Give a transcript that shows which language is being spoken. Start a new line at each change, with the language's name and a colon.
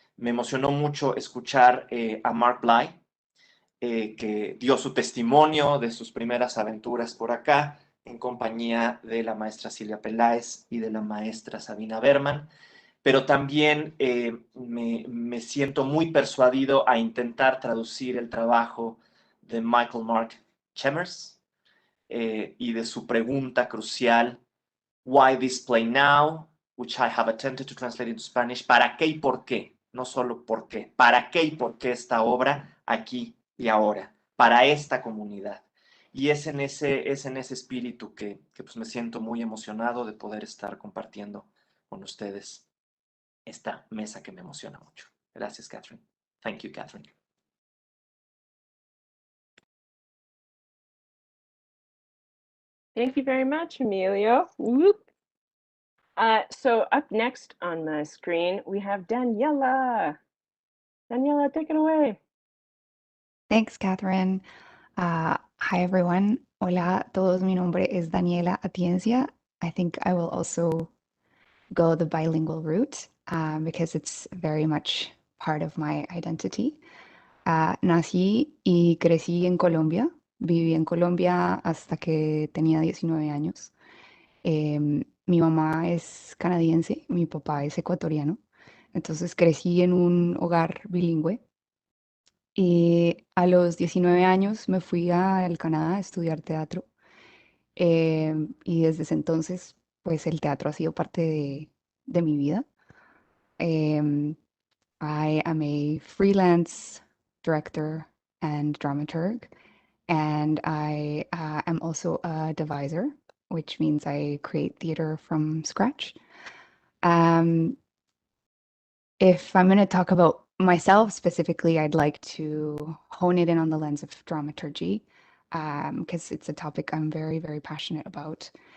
Spanish: Me emocionó mucho escuchar a Mark Bly, que dio su testimonio de sus primeras aventuras por acá, en compañía de la maestra Silvia Peláez y de la maestra Sabina Berman, pero también me siento muy persuadido a intentar traducir el trabajo de Michael Mark Chemers y de su pregunta crucial,
English: Why this play now? Which I have attempted to translate into Spanish.
Spanish: ¿Para qué y por qué? No solo por qué. ¿Para qué y por qué esta obra aquí y ahora? Para esta comunidad. Y es en ese espíritu que pues me siento muy emocionado de poder estar compartiendo con ustedes esta mesa que me emociona mucho. Gracias, Catherine.
English: Thank you, Catherine. Thank you very much, Emilio. Whoop. So up next on the screen, we have Daniela. Daniela, take it away. Thanks, Catherine. Hi, everyone.
Spanish: Hola a todos. Mi nombre es Daniela Atiencia.
English: I think I will also go the bilingual route because it's very much part of my identity.
Spanish: Nací y crecí en Colombia, Viví en Colombia hasta que tenía 19 años. Mi mamá es canadiense, mi papá es ecuatoriano. Entonces crecí en un hogar bilingüe. Y a los 19 años me fui al Canadá a estudiar teatro. Y desde ese entonces, pues el teatro ha sido parte de mi vida.
English: Em, I am a freelance director and dramaturg, and I am also a deviser, which means I create theater from scratch. Um, if I'm going to talk about myself specifically, I'd like to hone it in on the lens of dramaturgy, because it's a topic I'm very, very passionate about.